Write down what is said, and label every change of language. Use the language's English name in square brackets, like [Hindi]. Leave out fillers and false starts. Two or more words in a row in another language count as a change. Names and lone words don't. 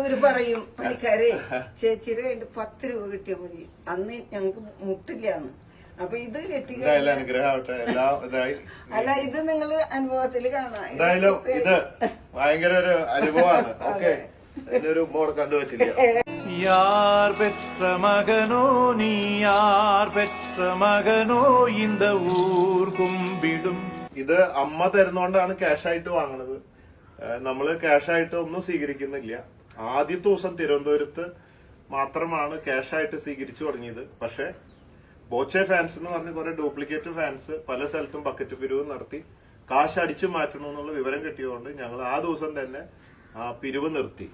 [Malayalam] ഒരു പറയും പണിക്കാരെ ചേച്ചിയുടെ കയ്യിൽ 10 രൂപ കിട്ടിയാ മതി, അന്ന് ഞങ്ങക്ക് മുട്ടില്ലാന്ന്. അപ്പൊ ഇത് കിട്ടി. അല്ല, ഇത് നിങ്ങള് അനുഭവത്തില് കാണാം. എന്തായാലും ഇത് ഭയങ്കര ഒരു അനുഭവമാണ്. ഓക്കെ, ഒരു മോഡ് കണ്ടുപറ്റില്ല. [Tamil] யார் பெற்ற மகனோ நீ, யார் பெற்ற மகனோ இந்த ஊர் கும்பிடும். [Malayalam] ഇത് അമ്മ തരുന്നോണ്ടാണ് ക്യാഷായിട്ട് വാങ്ങണത്. നമ്മള് ക്യാഷായിട്ട് ഒന്നും സ്വീകരിക്കുന്നില്ല. ആദ്യത്തെ ദിവസം തിരുവനന്തപുരത്ത് മാത്രമാണ് ക്യാഷായിട്ട് സ്വീകരിച്ചു തുടങ്ങിയത്. പക്ഷെ ബോച്ചെ ഫാൻസ് എന്ന് പറഞ്ഞ കുറെ [English] duplicate fans [Malayalam] പല സ്ഥലത്തും ബക്കറ്റ് പിരിവ് നടത്തി കാശ് അടിച്ചു മാറ്റണമെന്നുള്ള വിവരം കിട്ടിയതുകൊണ്ട് ഞങ്ങൾ ആ ദിവസം തന്നെ ആ പിരിവ് നിർത്തി.